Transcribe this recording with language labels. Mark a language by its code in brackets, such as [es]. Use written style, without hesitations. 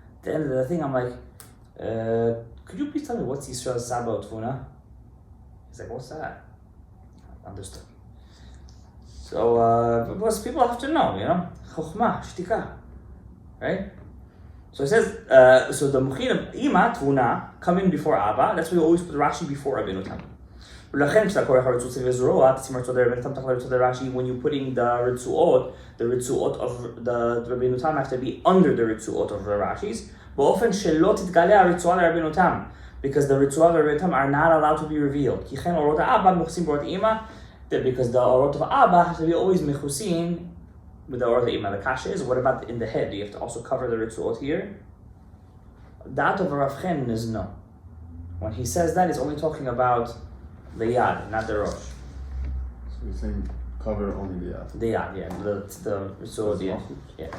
[en] At the end of the thing, I'm like, could you please tell me what's Yisrael Saba Tvuna? He's like, what's that? Understood. So, because people have to know, you know, chokhmah, shtika, right? So it says, so the mochin of ima, tvuna, come in before Abba. That's why we always put Rashi before Rabbeinu Tam. [he] ולכן כשאתה קורא הרצועות וזרוע, תשים הרצועות לרבנו תם תחת הרצועות לרש"י, [en] when you putting the רצועות of the רבנו תם have to be under the רצועות of the Rashi's, [he] באופן שלא תתגלה הרצועה לרבנו תם, [en] because the רצועה לרבנו תם are not allowed to be revealed. [he] כי כן אורות האבא מכוסים באורות האמא, [en] because the אורות of Abba have to be always מכוסים with the [he] אורות האמא. [en] The kasha is, what about in the head? Do you have to also cover the רצועות here? That of Rav Chen is no. When he says that, he's only talking about the yad, not the rosh. So you're saying cover only the yad? The yad, yeah. The ritzuot, yeah.